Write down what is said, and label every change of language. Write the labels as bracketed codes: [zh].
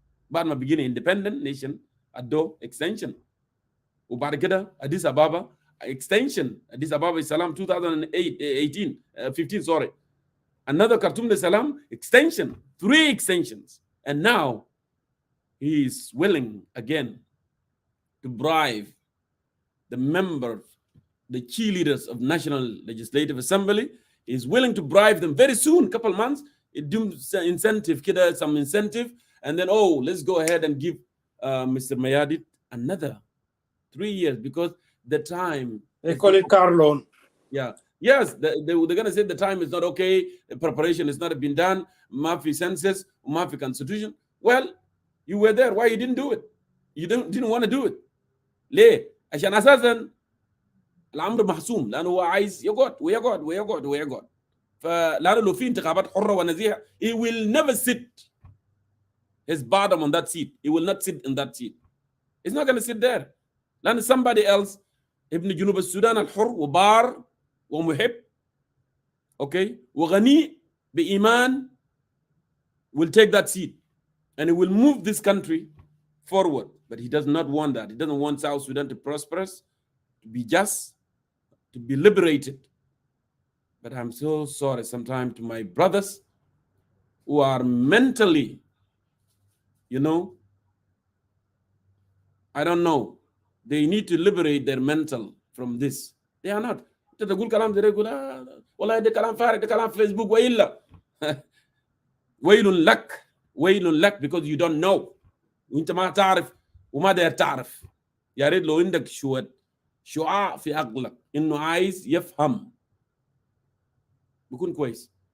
[ar] بعد ما بقينا [en] independent nation [ar] ادو extension. وبعد كده اديس ابابا extension. اديس ابابا السلام 15 sorry. [en] Another Khartoum de Salam extension. 3 extensions. And now he is willing again to bribe the members, the key leaders of National Legislative Assembly. Is willing to bribe them very soon, couple months. It do incentive, some incentive, and then let's go ahead and give Mr. Mayadit another 3 years because the time. They call it car loan. Yeah. Yes, they're going to say the time is not okay, the preparation has not been done, Mafi census, Mafi constitution. Well, you were there. Why you didn't do it? You didn't want to do it. [ar] ليه؟ عشان أساساً الأمر محسوم، لأنه هو عايز ويقعد. فلأنه لو في انتخابات حرة ونزيهة, [en] he will never sit his bottom on that seat. He will not sit in that seat. He's not going to sit there. [ar] لأن [en] somebody else, [ar] ابن جنوب السودان الحر وبار ومحب, [en] okay, [ar] وغني بإيمان, [en] will take that seat and he will move this country forward. But he does not want that. He doesn't want South Sudan to prosper, to be just, to be liberated. But I'm so sorry sometimes to my brothers who are mentally, you know, I don't know, they need to liberate their mental from this. They are not. [ar] تقول كلام زي يقول والله ده كلام فارغ, ده كلام فيسبوك. وإلا ويل لك [en] because you don't know [ar] وانت ما تعرف وما داير تعرف. يا ريت لو عندك شعاع في عقلك انه عايز يفهم بيكون كويس.